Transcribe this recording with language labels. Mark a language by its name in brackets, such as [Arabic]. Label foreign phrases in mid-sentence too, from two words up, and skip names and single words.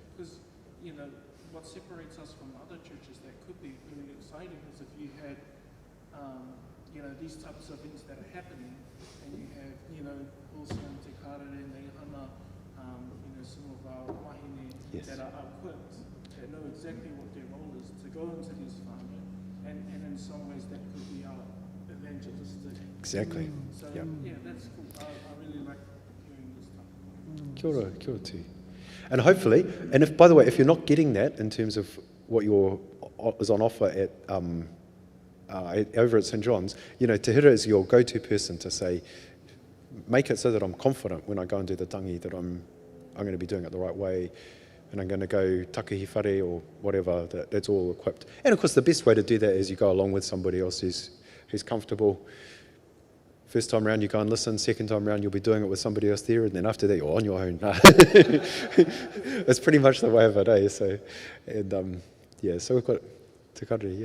[English] Because, what separates us from other churches that could be really exciting is if you had, these types of events that are happening, and you have, also in Te Karere and Neihana, some of our wahine that are equipped, that know exactly what their role is to go into these whānau, and in some ways that could be our evangelistic. Exactly. So yep. Yeah, that's cool. I really like hearing this stuff. [Māori] Kia ora tū. [English] And hopefully, and if, by the way, if you're not getting that in terms of what is on offer at over at St. John's, Te Hira is your go-to person to say, make it so that I'm confident when I go and do the tangi that I'm going to be doing it the right way, and I'm going to go [Māori] takahi whare [English] or whatever, that's all equipped. And of course the best way to do that is you go along with somebody else who's comfortable. First time round you go and listen, second time round you'll be doing it with somebody else there, and then after that you're on your own. That's pretty much the way of it, eh? So, and so we've got Te Karere, yeah.